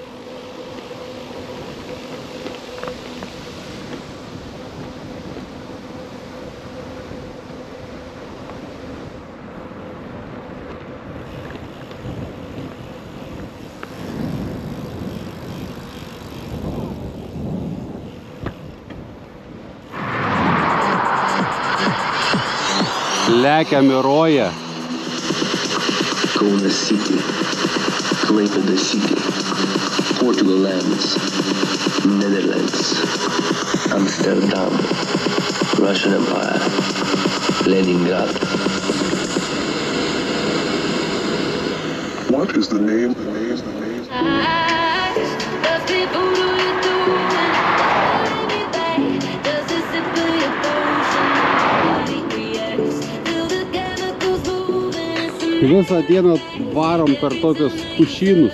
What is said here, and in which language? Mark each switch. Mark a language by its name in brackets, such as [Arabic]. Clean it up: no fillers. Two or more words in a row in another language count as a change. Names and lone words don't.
[Lithuanian] Lekiam į roją. Kaunas City, Klaipėda City, Portugal Lands, Netherlands, Amsterdam, Russian Empire, Leningrad. [English] What is the name? [Lithuanian] Visą dieną varom per tokius pušynus.